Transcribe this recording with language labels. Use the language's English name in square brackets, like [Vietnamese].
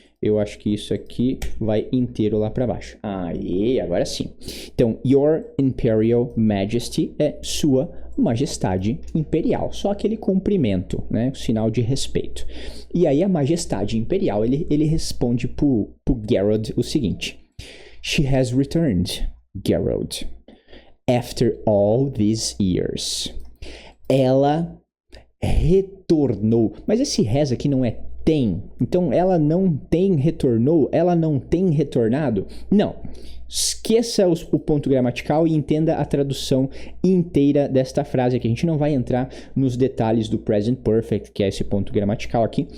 [Portuguese] Eu acho que isso aqui vai inteiro lá para baixo. Aí, agora sim. Então, [English] Your Imperial Majesty [Portuguese] é Sua Majestade Imperial. Só aquele cumprimento, né? O sinal de respeito. E aí, a Majestade Imperial, ele responde pro Geralt o seguinte. [English] She has returned, Geralt, after all these years. [Portuguese] Ela retornou. Mas esse has aqui não é tem. Então, ela não tem retornou? Ela não tem retornado? Não. Esqueça o ponto gramatical e entenda a tradução inteira desta frase aqui. A gente não vai entrar nos detalhes do present perfect, que é esse ponto gramatical aqui.